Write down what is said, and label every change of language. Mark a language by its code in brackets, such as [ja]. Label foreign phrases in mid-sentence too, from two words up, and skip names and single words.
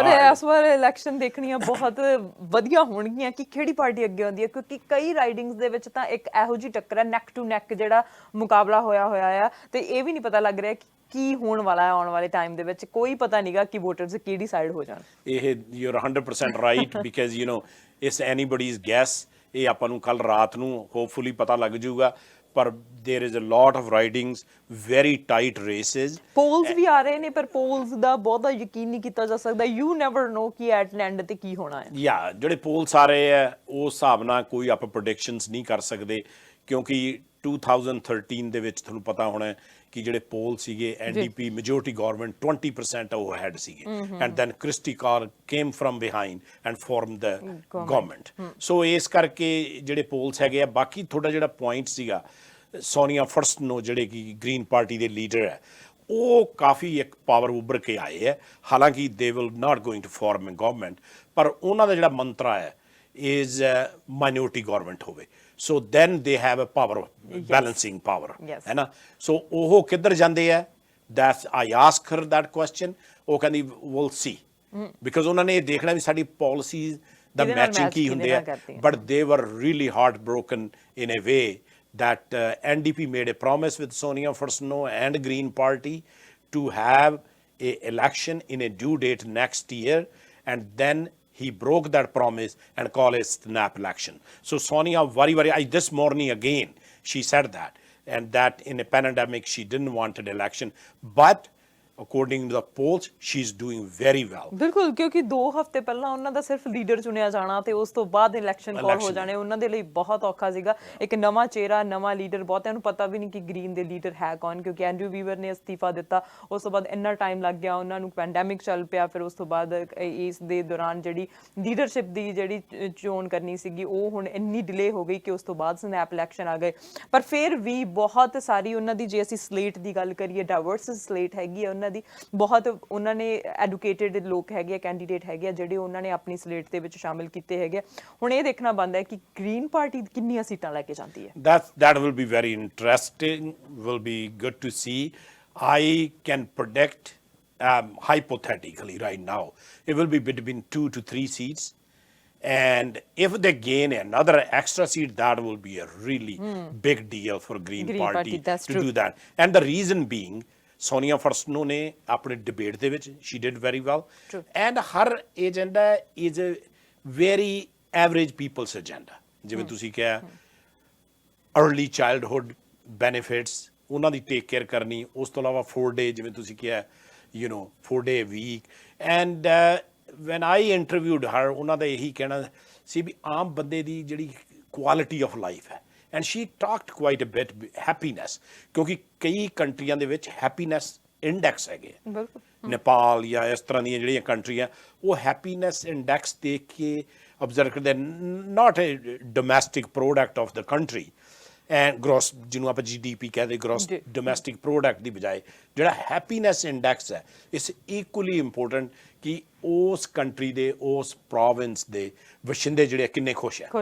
[pa] ਪਰ ਇਸ ਵਾਰ ਇਲੈਕਸ਼ਨ ਦੇਖਣੀਆਂ ਬਹੁਤ ਵਧੀਆ ਹੋਣਗੀਆਂ ਕਿ ਕਿਹੜੀ ਪਾਰਟੀ ਅੱਗੇ ਆਉਂਦੀ ਹੈ, ਕਿਉਂਕਿ ਕਈ ਰਾਈਡਿੰਗਸ ਦੇ ਵਿੱਚ ਤਾਂ ਇੱਕ ਇਹੋ ਜਿਹੀ ਟੱਕਰ ਹੈ, [en] neck to neck [pa] ਜਿਹੜਾ ਮੁਕਾਬਲਾ ਹੋਇਆ ਆ, ਤੇ ਇਹ ਵੀ ਨਹੀਂ ਪਤਾ ਲੱਗ ਰਿਹਾ ਕੀ ਹੋਣ ਵਾਲਾ ਹੈ ਆਉਣ ਵਾਲੇ ਟਾਈਮ ਦੇ ਵਿੱਚ। ਕੋਈ ਪਤਾ ਨਹੀਂਗਾ ਕਿ ਵੋਟਰਸ ਕਿਹੜੀ ਸਾਈਡ ਹੋ ਜਾਣ। [en] ਇਹ you are 100% right, because it's anybody's guess. [pa] ਇਹ ਆਪਾਂ ਨੂੰ ਕੱਲ ਰਾਤ ਨੂੰ ਹੋਪਫੁਲੀ ਪਤਾ ਲੱਗ ਜਾਊਗਾ, ਪਰ [en] there is a lot of ridings, very tight races. [pa] ਪੋਲਸ ਵੀ ਆ ਰਹੇ ਨੇ, ਪਰ ਪੋਲਸ ਦਾ ਬਹੁਤਾ ਯਕੀਨ ਨਹੀਂ ਕੀਤਾ ਜਾ ਸਕਦਾ। [en] you never know [pa] ਕਿ [en] at end [pa] ਤੇ ਕੀ ਹੋਣਾ ਹੈ। ਜਿਹੜੇ ਪੋਲਸ ਆ ਰਹੇ ਆ ਉਸ ਹਿਸਾਬ ਨਾਲ ਕੋਈ ਆਪਾਂ ਪ੍ਰੈਡਿਕਸ਼ਨਸ ਨਹੀਂ ਕਰ ਸਕਦੇ, ਕਿਉਂਕਿ 2013 ਦੇ ਵਿੱਚ ਤੁਹਾਨੂੰ ਪਤਾ ਹੋਣਾ ਕਿ ਜਿਹੜੇ ਪੋਲ ਸੀਗੇ, ਐਨਡੀਪੀ [en] majority government [pa] 20% ਉਹ ਹੈਡ ਸੀਗੇ, [en] and then Christy Clark came from behind and form the government. [pa] ਸੋ ਇਸ ਕਰਕੇ ਜਿਹੜੇ ਪੋਲਸ ਹੈਗੇ ਆ। ਬਾਕੀ ਤੁਹਾਡਾ ਜਿਹੜਾ ਪੁਆਇੰਟ ਸੀਗਾ, ਸੋਨੀਆ ਫਰਸਟਨੋ ਜਿਹੜੇ ਕਿ ਗ੍ਰੀਨ ਪਾਰਟੀ ਦੇ ਲੀਡਰ ਹੈ, ਉਹ ਕਾਫੀ ਇੱਕ ਪਾਵਰ ਉੱਭਰ ਕੇ ਆਏ ਹੈ। [en] ਹਾਲਾਂਕਿ they will not going to form a government, [pa] ਪਰ ਉਹਨਾਂ ਦਾ ਜਿਹੜਾ ਮੰਤਰਾ ਹੈ [en] is minority government ਹੋਵੇ, so then they have a power, balancing power, [pa] ਹੈ ਨਾ। so ਉਹ ਕਿੱਧਰ ਜਾਂਦੇ ਆ, [en] that's I ask her that question, [pa] ਉਹ ਕਹਿੰਦੀ [en] we'll see, [pa] because ਉਹਨਾਂ ਨੇ ਇਹ ਦੇਖਣਾ ਵੀ ਸਾਡੀ policies ਦਾ ਮੈਚਿੰਗ ਕੀ ਹੁੰਦੇ ਆ। [en] but they were really heartbroken in a way that NDP made a promise with Sonia Furstenau and Green Party to have a election in a due date next year, and then he broke that promise and called it snap election. So Sonia this morning again, she said that, and that in a pandemic, she didn't want an election, but according to the polls, she's doing very well. [pa] ਬਿਲਕੁਲ, ਕਿਉਂਕਿ 2 ਹਫ਼ਤੇ ਪਹਿਲਾਂ ਉਹਨਾਂ ਦਾ ਸਿਰਫ ਲੀਡਰ ਚੁਣਿਆ ਜਾਣਾ ਤੇ ਉਸ ਤੋਂ ਬਾਅਦ [en] election call [pa] ਹੋ ਜਾਣੇ ਉਹਨਾਂ ਦੇ ਲਈ ਬਹੁਤ ਔਖਾ ਸੀਗਾ। ਇੱਕ ਨਵਾਂ ਚਿਹਰਾ, ਨਵਾਂ ਲੀਡਰ, ਬਹੁਤਿਆਂ ਨੂੰ ਪਤਾ ਵੀ ਨਹੀਂ ਕਿ ਗ੍ਰੀਨ ਦੇ ਲੀਡਰ ਹੈ ਕੌਣ, ਕਿਉਂਕਿ ਐਂਡਰੂ ਵੀਵਰ ਨੇ ਅਸਤੀਫਾ ਦਿੱਤਾ, ਉਸ ਤੋਂ ਬਾਅਦ ਇੰਨਾ ਟਾਈਮ ਲੱਗ ਗਿਆ ਉਹਨਾਂ ਨੂੰ, ਪੈਂਡੈਮਿਕ ਚੱਲ ਪਿਆ, ਫਿਰ ਉਸ ਤੋਂ ਬਾਅਦ ਇਸ ਦੇ ਦੌਰਾਨ ਜਿਹੜੀ ਲੀਡਰਸ਼ਿਪ ਦੀ ਜਿਹੜੀ ਚੋਣ ਕਰਨੀ ਸੀਗੀ ਉਹ ਹੁਣ ਇੰਨੀ ਡਿਲੇ ਹੋ ਗਈ ਕਿ ਉਸ ਤੋਂ ਬਾਅਦ [en] snap election [pa] ਆ ਗਏ। ਪਰ ਫਿਰ ਵੀ ਬਹੁਤ ਸਾਰੀ ਉਹਨਾਂ ਦੀ, ਜੇ ਅਸੀਂ ਸਲੇਟ ਦੀ ਗੱਲ ਕਰੀਏ, [en] diverse slate [pa] ਹੈਗੀ ਆ ਉਹਨਾਂ ਦੀ, ਬਹੁਤ ਉਹਨਾਂ ਨੇ ਐਡੂਕੇਟਿਡ ਲੋਕ ਹੈਗੇ ਆ, ਕੈਂਡੀਡੇਟ ਹੈਗੇ ਆ ਜਿਹੜੇ ਉਹਨਾਂ ਨੇ ਆਪਣੀ ਸਲੇਟ ਦੇ ਵਿੱਚ ਸ਼ਾਮਿਲ ਕੀਤੇ ਹੈਗੇ। ਹੁਣ ਇਹ ਦੇਖਣਾ ਬਣਦਾ ਹੈ ਕਿ ਗ੍ਰੀਨ ਪਾਰਟੀ ਕਿੰਨੀਆਂ ਸੀਟਾਂ ਲੈ ਕੇ ਜਾਂਦੀ ਹੈ। [en] That will be very interesting, will be good to see. I can predict hypothetically right now it will be between 2 to 3 seats, and if they gain another extra seat, that will be a really big deal for Green Party to do that. And the reason being, Sonia Furstenau [pa] ਨੇ ਆਪਣੇ ਡਿਬੇਟ ਦੇ ਵਿੱਚ [en] she did very well, and her agenda is a very average people's agenda. [pa] ਜਿਵੇਂ ਤੁਸੀਂ ਕਿਹਾ [en] early childhood benefits, [pa] ਉਹਨਾਂ ਦੀ [en] take care [pa] ਕਰਨੀ, ਉਸ ਤੋਂ ਇਲਾਵਾ [en] 4 day, ਜਿਵੇਂ ਤੁਸੀਂ ਕਿਹਾ 4 day a week, and when I interviewed her, [pa] ਉਹਨਾਂ ਦਾ ਇਹੀ ਕਹਿਣਾ ਸੀ ਵੀ ਆਮ ਬੰਦੇ ਦੀ ਜਿਹੜੀ [en] quality of life [pa] ਹੈ, [en] and she talked quite a bit happiness, [pa] ਕਿਉਂਕਿ ਕਈ ਕੰਟਰੀਆਂ ਦੇ ਵਿੱਚ [en] happiness index [pa] ਹੈਗੇ, ਨੇਪਾਲ ਜਾਂ ਇਸ ਤਰ੍ਹਾਂ ਦੀਆਂ ਜਿਹੜੀਆਂ ਕੰਟਰੀਆਂ, ਉਹ [en] happiness index [pa] ਦੇਖ ਕੇ ਅਬਜ਼ਰਵ ਕਰਦੇ, [en] not a domestic product of the country, and gross, [pa] ਜਿਹਨੂੰ ਆਪਾਂ GDP ਕਹਿੰਦੇ, [en] gross domestic product [pa] ਦੀ ਬਜਾਏ ਜਿਹੜਾ [en] happiness index [pa] ਹੈ, [en] it's equally important [pa] ਕਿ ਉਸ ਕੰਟਰੀ ਦੇ ਉਸ ਪ੍ਰੋਵਿੰਸ ਦੇ ਵਸਿੰਦੇ ਜਿਹੜੇ ਕਿੰਨੇ ਖੁਸ਼ ਹੈ।